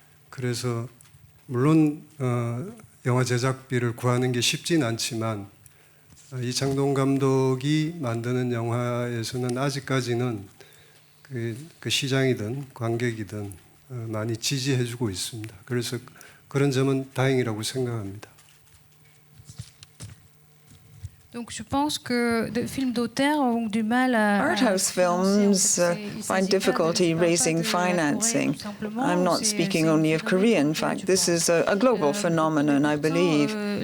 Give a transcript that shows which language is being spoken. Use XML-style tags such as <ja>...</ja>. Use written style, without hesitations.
<ko>그래서 물론 영화 제작비를 구하는 게 쉽진 않지만 이창동 감독이 만드는 영화에서는 아직까지는 그 시장이든 관객이든 많이 지지해주고 있습니다. 그래서 그런 점은 다행이라고 생각합니다.</ko> <fr>Donc je pense que les films d'auteur ont du mal à</fr> <en>Art house films find difficulty raising financing. I'm not speaking only of Korea, in fact. This is a global phenomenon, I believe.</en>